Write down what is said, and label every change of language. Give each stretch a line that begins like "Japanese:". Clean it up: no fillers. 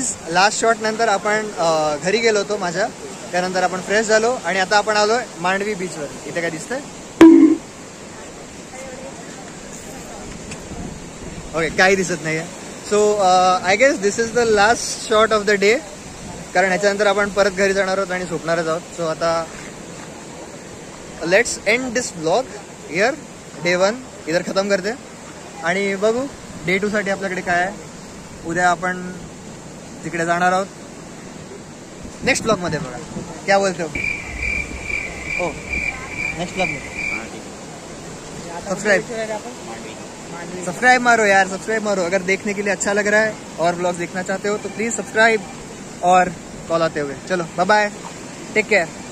Marathi: Last shot नंतर आपण घरी गेलो होतो माझ्या. त्यानंतर आपण फ्रेश झालो आणि आता आपण आलोय मांडवी बीचवर. इथे काय दिसतंय? ओके, काही दिसत नाहीये.
English: so I guess this is the last shot of the day,
Marathi: कारण ह्याच्यानंतर आपण परत घरी जाणार आहोत आणि झोपणारच आहोत.
English: So आता let's end this blog here.
Marathi: Day 1
Hindi: इधर खतम करते
Marathi: आणि बघू डे 2 साठी आपल्याकडे काय आहे. उद्या आपण तिकडे जाणार आहोत नेक्स्ट ब्लॉग मध्ये.
Hindi: बघा क्या बोलते हो? हो, नेक्स्ट ब्लॉग में सब्सक्राइब मारो यार, सब्सक्राइब मारो. अगर देखने के लिए अच्छा लग रहा है और ब्लॉग देखना चाहते हो तो प्लीज सब्सक्राइब और कॉल आते हुए.
English: चलो bye bye, take care.